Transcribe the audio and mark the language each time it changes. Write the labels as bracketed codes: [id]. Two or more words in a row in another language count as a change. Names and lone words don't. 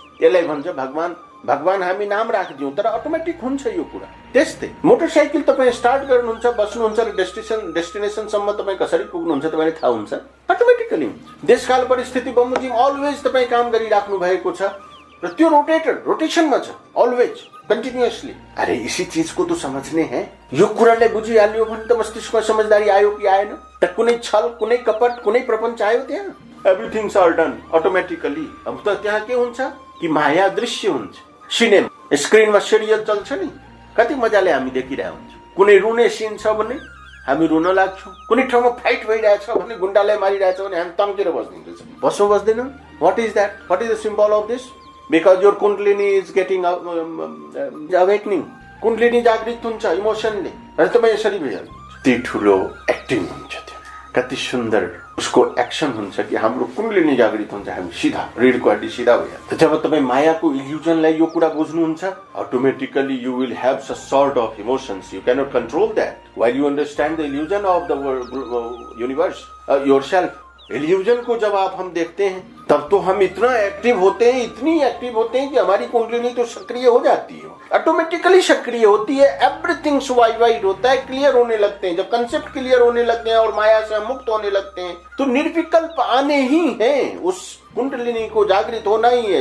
[ne] यसलाई भन्छ भगवान भगवान हामी नाम राखिदियौँ तर अटोमेटिक हुन्छ यो कुरा। त्यस्तै मोटरसाइकल तपाईँ स्टार्ट गर्नुहुन्छ, बस्नुहुन्छ र डेस्टिनेसनसम्म तपाईँ कसरी पुग्नुहुन्छ तपाईँलाई थाहा हुन्छ, अटोमेटिकली हुन्छ। देशकाल परिस्थिति बमोजिम अलवेज तपाईँ काम गरिराख्नु भएको छ र त्यो रोटेसनमा छ [en] always continuously. [hi] अरे इसी चीज को तो समझने हैं। [ne] यो कुरालाई बुझिहाल्यो भने त मस्तिष्कमा समझदारी आयो कि आएन त? कुनै छल, कुनै कपट, कुनै प्रपञ्च आयो त्यहाँ? [en] everythings are done automatically. [ne] अब त त्यहाँ के हुन्छ कि माया दृश्य हुन्छ। सिनेमा स्क्रिनमा सिरियल चल्छ नि, कति मजाले हामी देखिरहेको हुन्छ। कुनै रुने सिन छ भने हामी रुन लाग्छौँ, कुनै ठाउँमा फाइट भइरहेछ भने, गुण्डालाई मारिरहेछ भने हामी तन्केर बस्दिन्छौँ। बस्छौँ बस्दैनौँ? [en] what is that? what is the symbol of this? Because your kundalini is getting awakening. [ne] कुण्डलिनी जागृत हुन्छ इमोसनले र तपाईँ यसरी भइहाल्नु। त्यति ठुलो एक्टिङ हुन्छ त्यो, कति सुन्दर उसको एक्सन हुन्छ कि हाम्रो कुण्डलिनी जागृत हुन्छ, हामी सिधा रीढको हड्डी सिधा भइहाल्छ। जब तपाईँ मायाको इल्युजनलाई यो कुरा बुझ्नुहुन्छ, [en] automatically you will have some sort of emotions, you cannot control that while you understand the illusion of the universe yourself. [hi] इल्यूजन को जब आप हम देखते हैं तब तो हम इतना एक्टिव होते हैं, इतनी एक्टिव होते हैं कि हमारी कुंडलिनी तो सक्रिय हो जाती है, ऑटोमेटिकली सक्रिय होती है। एवरीथिंग वाइड होता है, क्लियर होने लगते हैं। जब कंसेप्ट क्लियर होने लगते हैं और माया से मुक्त होने लगते हैं तो निर्विकल्प आने ही है, उस कुंडलिनी को जागृत होना ही है।